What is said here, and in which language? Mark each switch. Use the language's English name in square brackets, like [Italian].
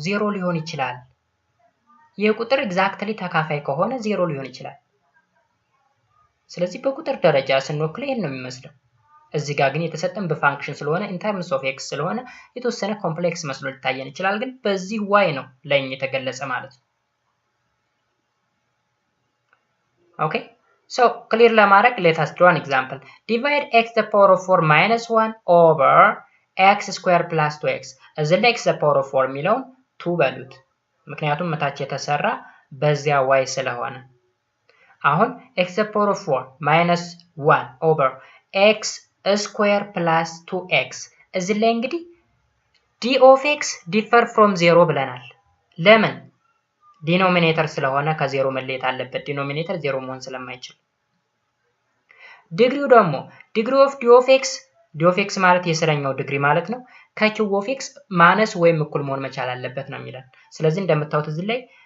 [Amharic] 0 ሊሆን ይችላል። ይህ ቁጥር ኤግዛክትሊ ተካፋይ ከሆነ 0 ሊሆን ይችላል። ስለዚህ በቁጥር ደረጃ ስንወክለው ይሄን ነው የሚመስለው። እዚህ ጋር ግን የተሰጠን በፋንክሽን ስለሆነ ኢን ተርምስ ኦፍ ኤክስ ስለሆነ የተወሰነ ኮምፕሌክስ መስሎ ሊታየን ይችላል። ግን በዚህ ዋይ ነው ለኛ የተገለጸ ማለት ነው። ኦኬ ሶ ክሊር ለማድረግ [English] let us draw an example. Divide x to the power of 4 minus 1 over x square plus 2x. [Amharic] እዚህ ላይ [English] x to the power of 4 የሚለውን 2 በሉት፣ ምክንያቱም መታች የተሰራ በዚያ y ስለሆነ። አሁን x to the power of 4 minus 1 over x square plus 2x [Amharic] እዚህ ላይ እንግዲህ [English] d of x differ from 0 [Amharic] ብለናል። ለምን? ዲኖሚኔተር ስለሆነ ከ0 መለየት አለበት። ዲኖሚኔተር 0 መሆን ስለማይችል። ዲግሪው ደግሞ ዲግሪ ኦፍ ዲ ኦፍ ኤክስ ማለት የስረኛው ዲግሪ ማለት ነው። ከኪው ኦፍ ኤክስ ማነስ ወይም እኩል መሆን መቻል አለበት ነው የሚለን። ስለዚህ እንደምታዩት እዚህ ላይ